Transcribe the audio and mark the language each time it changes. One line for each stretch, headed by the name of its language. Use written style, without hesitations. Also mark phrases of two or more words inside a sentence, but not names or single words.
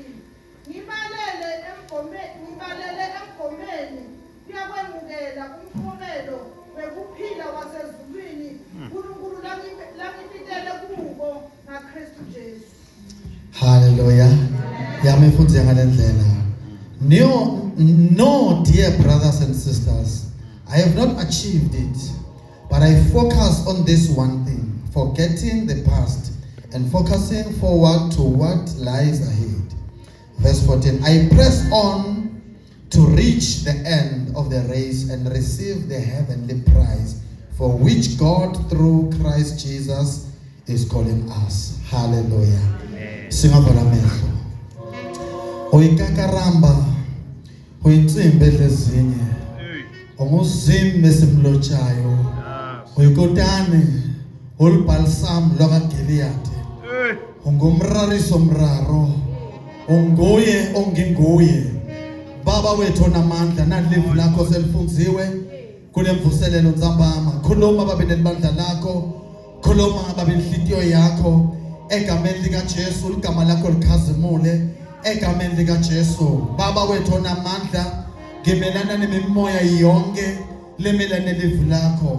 Swati: Ngibalele emgomeni kuyakwemukela umphumelo wekuphila wasezulwini uNkulunkulu langipitele kubo ngaKristu Jesu. Hallelujah. Yami futhi ngalendlela.
English: No, dear brothers and sisters, I have not achieved it, but I focus on this one thing, forgetting the past and focusing forward to what lies ahead. Verse 14, I press on to reach the end of the race and receive the heavenly prize for which God through Christ Jesus is calling us.
Swati: Hallelujah. Singavala mehlo. Uyikakaramba, uyintsimbi edlezinye. Unguzimbe esimlotshayo. Uyikotane, ulbalsam lwakaGiliyadi. Ungumrariso mraro. Unguye onginguye. Baba wethu onamandla nalivu lakho selifunziwe kule mvuselelo nzambama. Khuluma babe nelibandla lakho. Khuluma babe inhlitiyo yakho. Egameni likaJesu igama lakho likhazimule. Egameni likaJesu Baba wethu onamandla ngimelana nemimoya yonke lemelane nelivu lakho.